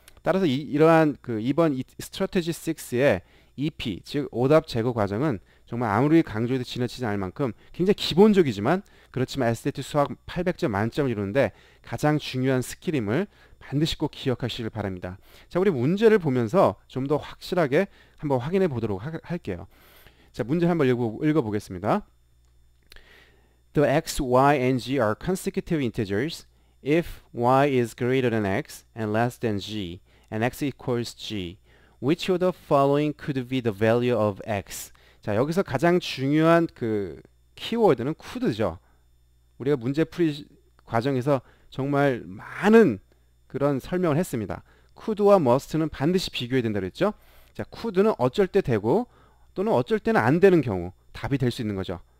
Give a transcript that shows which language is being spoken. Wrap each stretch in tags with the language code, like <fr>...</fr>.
<ko>따라서 이러한 그 이번 스트래티지 6의 EP, 즉 오답 제거 과정은 정말 아무리 강조해도 지나치지 않을 만큼 굉장히 기본적이지만 그렇지만 SAT 수학 800점 만점을 이루는데 가장 중요한 스킬임을 반드시 꼭 기억하시길 바랍니다. 자, 우리 문제를 보면서 좀 더 확실하게 한번 확인해 보도록 할게요. 자, 문제 한번 읽어보겠습니다.</ko> <en>The x, y, and g are consecutive integers if y is greater than x and less than g and x equals g. Which of the following could be the value of x?</en> <ko>자, 여기서 가장 중요한 그 키워드는 could죠. 우리가 문제풀이 과정에서 정말 많은 그런 설명을 했습니다. could와 must는 반드시 비교해야 된다고 했죠. 자, could는 어쩔 때 되고 또는 어쩔 때는 안 되는 경우 답이 될 수 있는 거죠.</ko>